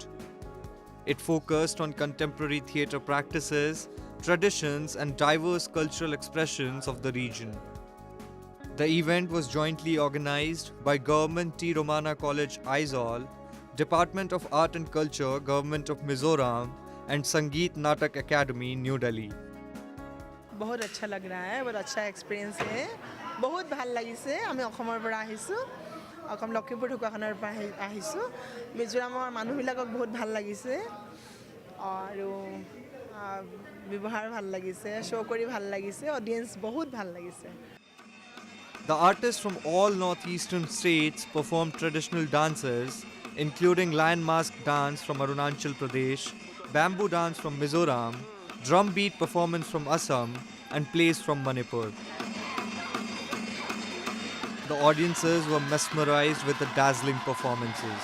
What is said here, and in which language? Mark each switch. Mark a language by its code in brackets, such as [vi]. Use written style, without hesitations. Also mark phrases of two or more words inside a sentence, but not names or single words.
[en] It focused on contemporary theatre practices, traditions and diverse cultural expressions of the region. The event was jointly organized by Government T. Romana College, Aizawl, Department of Art and Culture, Government of Mizoram, and Sangeet Natak Academy, New Delhi. [hi] बहुत अच्छा लग रहा है, बहुत अच्छा एक्सपीरियंस है, [as] বহুত ভাল লাগিছে। আমি অসমৰ পৰা আহিছোঁ, অসম লখিমপুৰ ঢকুৱাখানাৰ পৰা আহিছোঁ। মিজোৰামৰ মানুহবিলাকক বহুত ভাল লাগিছে আৰু ব্যৱহাৰ ভাল লাগিছে, শ্ব' কৰি ভাল লাগিছে, অডিয়েন্স বহুত ভাল লাগিছে। [en] The artists from all northeastern states performed traditional dances, including lion mask dance from Arunachal Pradesh, bamboo dance from Mizoram, drum beat performance from Assam, and plays from Manipur. The audiences were mesmerized with the dazzling performances.